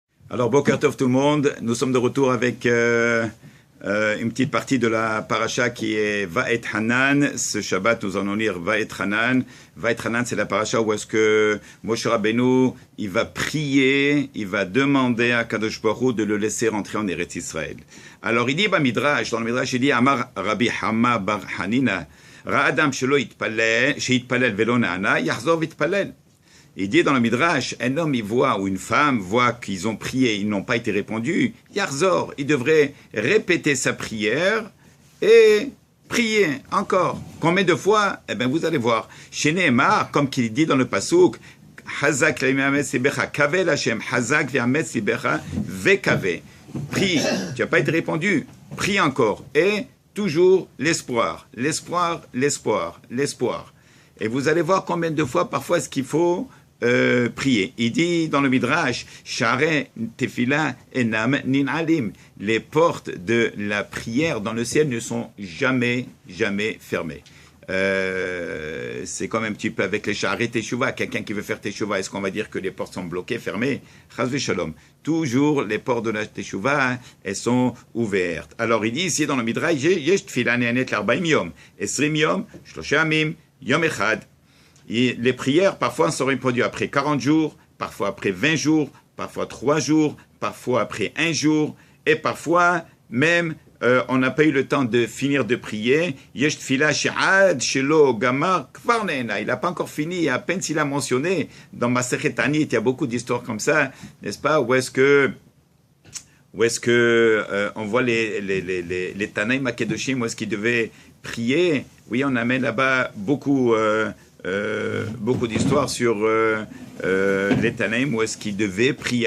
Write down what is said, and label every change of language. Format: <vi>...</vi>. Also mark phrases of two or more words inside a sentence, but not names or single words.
<fr>Alors,</fr> <he>בוקר טוב</he> <fr>tout le monde, nous sommes de retour avec une petite partie de la paracha qui est Va'et Hanan. Ce Shabbat, nous allons lire Va'et Hanan. Va'et Hanan, c'est la paracha où est-ce que Moshe Rabbeinu, il va prier, il va demander à Kadosh Baruch Hu de le laisser rentrer en Eretz Israël. Alors, il dit, dans le Midrash, il dit,</fr> <he>אמר רבי חמא בר חנינא ראה אדם שהתפלל ולא נענה יחזור ויתפלל.</he> <fr>Il dit dans le Midrash, un homme il voit ou une femme voit qu'ils ont prié, ils n'ont pas été répondus, Yarzor, il devrait répéter sa prière et prier encore. Combien de fois? Eh bien vous allez voir. Chez Nehemar, comme qu'il dit dans le Pasuk,</fr> <he>חזק ויאמץ לבך וקוה אל ה' חזק ויאמץ לבך וקוה.</he> <fr>Prie, tu n'as pas été répondu, prie encore. Et toujours l'espoir, l'espoir, l'espoir, l'espoir. Et vous allez voir combien de fois parfois est-ce qu'il faut prier. Il dit dans le Midrash,</fr> <he>שערי תפילה אינם ננעלים.</he> <fr>Les portes de la prière dans le ciel ne sont jamais fermées. C'est comme un petit peu avec les</fr> <he>שערי תשובה.</he> <fr>Quelqu'un qui veut faire Teshuvah, est-ce qu'on va dire que les portes sont bloquées, fermées?</fr> <he>חס ושלום.</he> <fr>Toujours les portes de la Teshuvah, elles sont ouvertes. Alors il dit ici dans le Midrash,</fr> <he>יש תפילה נענית לארבעים יום עשרים יום שלשה ימים יום אחד.</he> <fr>Et les prières, parfois, sont répondues après 40 jours, parfois après 20 jours, parfois 3 jours, parfois après 1 jour, et parfois, même, on n'a pas eu le temps de finir de prier.</fr> <he>יש תפילה שעד שלא גמר כבר נענה.</he> <fr>Il n'a pas encore fini, à peine s'il a mentionné, dans Masechet Tanit, il y a beaucoup d'histoires comme ça, n'est-ce pas, où est-ce que on voit les</fr> <he>התנאים הקדושים,</he> <fr>où est-ce qu'ils devaient prier. Oui, on amène là-bas beaucoup d'histoires sur les Tanaïm, où est-ce qu'ils devaient prier.</fr>